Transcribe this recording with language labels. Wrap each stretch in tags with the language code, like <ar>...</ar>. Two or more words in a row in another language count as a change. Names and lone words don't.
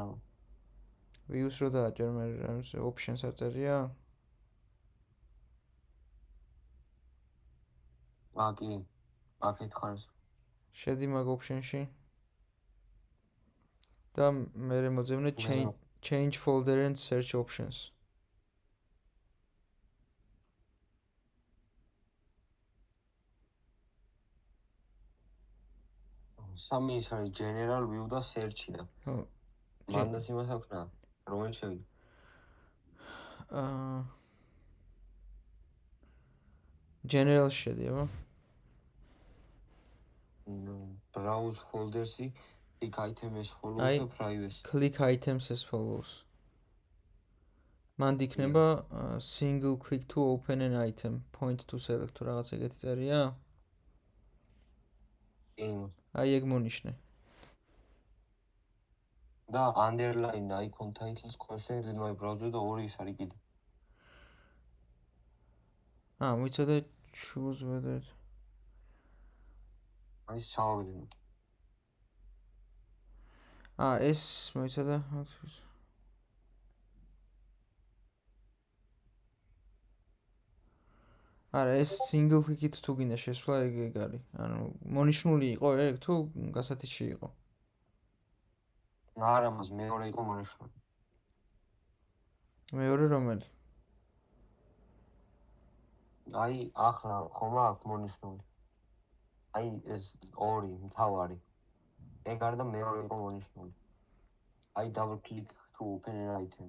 <ka>views რო დააჭერ მე options აწერია? აკი. აკეთ ხარს. შედი მაგ option-ში. და მე მოძებნე</ka> <en>change folder and search options.</en> <ka>სამი ის არის</ka> <en>general view</en> <ka>და search-ი და. ხო. მანდაც იმას აქვს რა. რომელი შევიდე? general შედი, აბა.</ka> <en>browse folders-ი click items follows და privacy. click items as follows.</en> <ka>მანდ იქნება</ka> <en>single click to open an item, point to select</en> <ka>თუ რაღაც ეგეთი წერია? აი ეგ მონიშნე.</ka> <en>და underline icon titles constant in my browser</en> <ka>და ორი ის არის კიდე. მიცადე</ka> <en>choose whether</en> <ka>აი ჩავაგდე. ეს მოიცადე არა ეს</ka> <en>single click-ით</en> <ka>თუ გინდა შესვლა ეგ არის. ანუ მონიშნული იყო ეგ თუ გასათიში იყო? არა მას მეორე იყო მონიშნული. მეორე რომელი? აი ახლა ხომ აქვს მონიშნული. აი ეს ორი მთავარი. ეგ არის და მეორე იყო მონიშნული.</ka> <en>აი double click to open an item.</en>